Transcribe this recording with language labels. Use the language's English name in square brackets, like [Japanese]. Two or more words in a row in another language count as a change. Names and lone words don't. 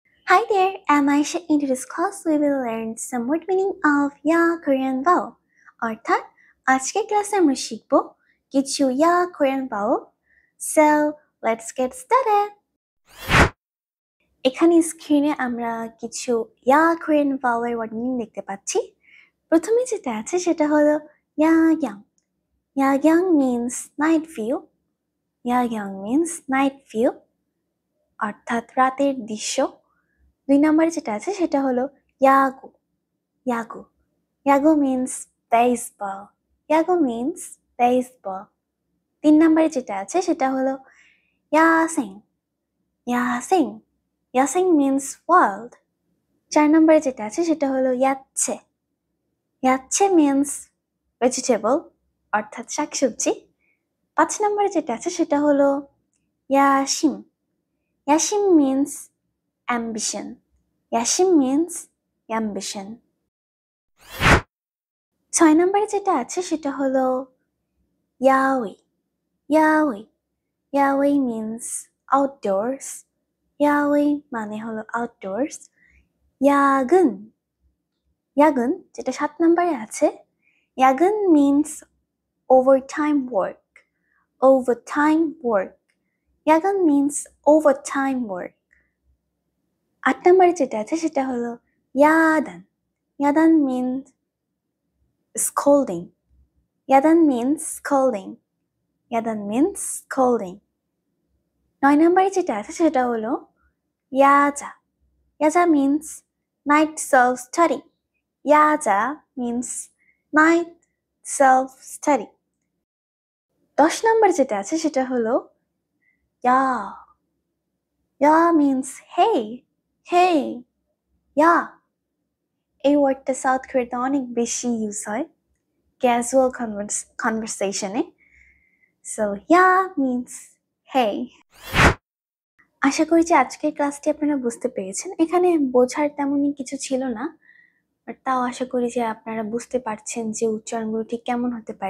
[English] Hi there, I'm Aisha. In today's class, we will learn some word meaning of ya Korean vowel. [Bangla] অর্থাৎ আজকের ক্লাসে আমরা শিখব কিছু [English] ya Korean vowel. So, let's get started. [Bangla] এখানে স্ক্রিনে আমরা কিছু [English] ya Korean vowel [Bangla] এর [English] word meaning [Bangla] দেখতে পাচ্ছি। প্রথমে যেটা আছে সেটা হলো 야경. [English] 야경 means night view. 야경 means night view. [Bangla] অর্থাৎ রাতের দৃশ্য। 2 নম্বরে যেটা আছে সেটা হলো 야구. [English] 야구. 야구 means baseball. 야구 means baseball. [Bangla] 3 নম্বরে যেটা আছে সেটা হলো 야생. [English] 야생. 야생 means world. [Bangla] 4 নম্বরে যেটা আছে সেটা হলো 야채. [English] 야채 means vegetable [Bangla] অর্থাৎ শাকসবজি। 5 নম্বরে যেটা আছে সেটা হলো 야심. [English] 야심 means ambition. 야심 means ambition. 6 নম্বরে যেটা আছে সেটা হলো 야외. 야외. 야외 means outdoors. [Bangla] 야외 মানে হলো outdoors. 야근. 야근 যেটা 7 নম্বরে আছে 야근 [English] means overtime work. overtime work. 야근 means overtime work. [Bangla] 8 নম্বরে যেটা আছে সেটা হলো 야단. [English] 야단 means scolding. 야단 means scolding. 야단 means scolding. [Bangla] 9 নম্বরে যেটা আছে সেটা হলো 야자. [English] 야자 means night self study. 야자 means night self study. [Bangla] 10 নম্বর যেটা আছে সেটা হলো 야. [English] 야 means hey. hey. [Korean] 야. [Bangla] এই ওয়ার্ডটা সাউথ কোরিয়াতে অনেক বেশি ইউজ হয় [English] casual conversation. সো 야 means hey. [Bangla] আশা করি যে আজকের ক্লাসটি আপনারা বুঝতে পেরেছেন। এখানে বোঝার তেমনই কিছু ছিল না, বাট তাও আশা করি যে আপনারা বুঝতে পারছেন যে উচ্চারণগুলো ঠিক কেমন হতে পারে।